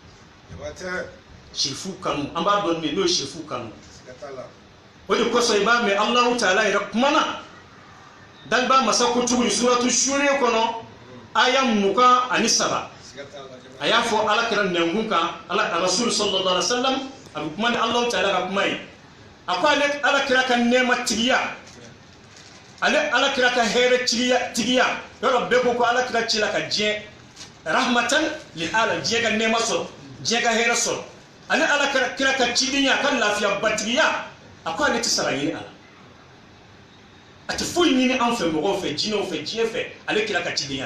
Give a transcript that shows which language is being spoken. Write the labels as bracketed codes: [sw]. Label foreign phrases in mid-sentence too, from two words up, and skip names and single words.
[bm] shefu kanu an b'a dɔn n'o ye shefu kanu o de kosɔn i b'a mɛn [ar] الله تعالى [bm] yɛrɛ kumana daliba masa ko tuguni suratu shura kɔnɔ aya 27 a y'a fɔ ala kira nɛnkun kan [ar] رسول صلى الله عليه وسلم [bm] a bɛ kuma ni Allahu Taala ka kuma ye a ko ale ala kira ka nɛɛma tigiya ale ala kira ka hɛrɛ tigiya yɔrɔ bɛɛ ko ala kira ci la ka diɲɛ [ar] رحمة لل [bm] alamin diɲɛ ka nɛɛma sɔrɔ diɲɛ ka hɛrɛ sɔrɔ ale ala kira ka cidenya ka lafiya batigiya a ko ale tɛ sara ɲini ala a tɛ foyi ɲini an fɛ mɔgɔw fɛ jinɛw fɛ diɲɛ fɛ ale kira ka cidenya